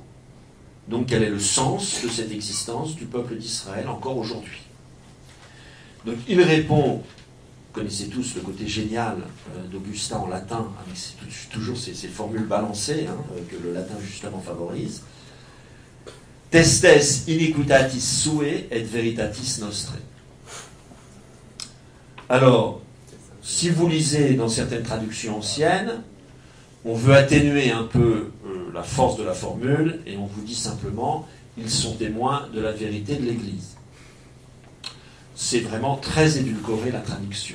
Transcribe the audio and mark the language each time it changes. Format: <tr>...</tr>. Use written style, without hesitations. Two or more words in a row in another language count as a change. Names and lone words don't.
<fr>Donc quel est le sens de cette existence du peuple d'Israël encore aujourd'hui? Donc il répond, vous connaissez tous le côté génial d'Augustin en latin, avec toujours ces formules balancées que le latin justement favorise.</fr> <la>Testes iniquitatis sue et veritatis nostre.</la> <fr>Alors, si vous lisez dans certaines traductions anciennes, on veut atténuer un peu la force de la formule et on vous dit simplement ils sont témoins de la vérité de l'Église. C'est vraiment très édulcoré la traduction.</fr>